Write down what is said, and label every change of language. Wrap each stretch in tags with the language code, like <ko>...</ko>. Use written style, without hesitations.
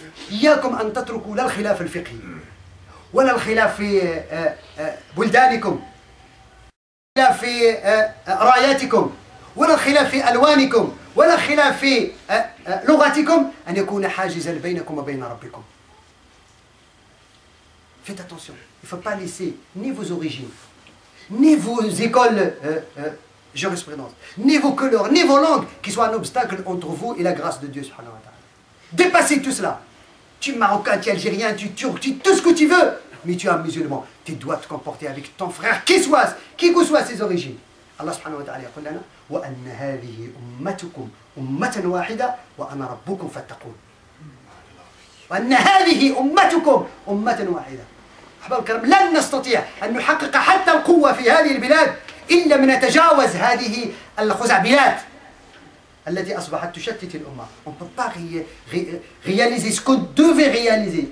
<ar>إياكم أن تتركوا لا الخلاف الفقهي ولا الخلاف في بلدانكم الخلاف في راياتكم، ولا الخلاف في ألوانكم، ولا الخلاف في لغتكم، أن يكون حاجزا بينكم وبين ربكم.</ar> <fr>Faites attention, il ne faut pas laisser ni vos origines, ni vos écoles jurisprudence, ni vos couleurs, ni vos langues qui soient un obstacle entre vous et la grâce de Dieu subhanahu wa ta'ala. Dépassez tout cela. Tu es marocain, tu es algérien, tu es turc, tu es tout ce que tu veux, mais tu es un musulman. Tu dois te comporter avec ton frère, qui que soient ses origines.</fr> <ar>Allah subhanahu wa ta'ala يقول لنا وأن هذه أمتكم أمة واحدة وأنا ربكم فاتقون. وأن هذه أمتكم أمة واحدة. أحباب الكرام، لن نستطيع أن نحقق حتى القوة في هذه البلاد إلا من نتجاوز هذه الخزعبلات التي أصبحت تشتت الأمة.</ar> <fr>On ne peut pas réaliser ce qu'on devait réaliser.</fr>